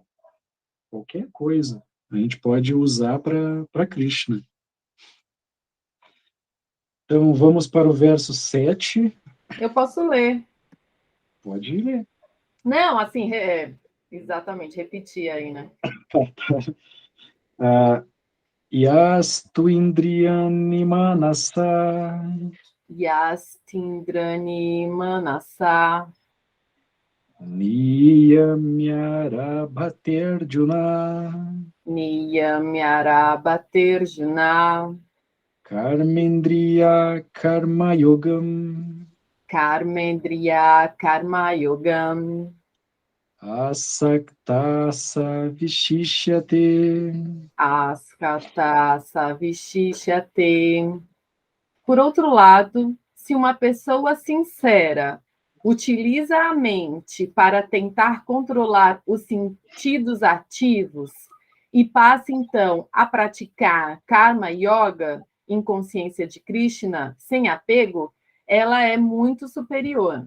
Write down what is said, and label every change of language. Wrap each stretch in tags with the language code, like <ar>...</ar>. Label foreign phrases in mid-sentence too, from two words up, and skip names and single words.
<pt>Qualquer coisa a gente pode usar para Krishna. Então, vamos para o verso 7. Eu posso ler. Pode ler. Não, assim, exatamente, repetir aí, né?</pt> <sa>यस्तु इन्द्रियाणि मनसा यस्तिन्द्राणि मनसा नियम्यारभतेर्जुन नियम्यारबतेर्जुन कर्मेन्द्रिय कर्मयोगम् कर्मेन्द्रिय कर्म योगम् असक्तस विशिष्यते. अस्कत सविशिशते.</sa> <pt>Por outro lado, se uma pessoa sincera utiliza a mente para tentar controlar os sentidos ativos e passa então a praticar</pt> <sa>कर्म योग</sa> <pt>em consciência de Krishna, sem apego, ela é muito superior.</pt>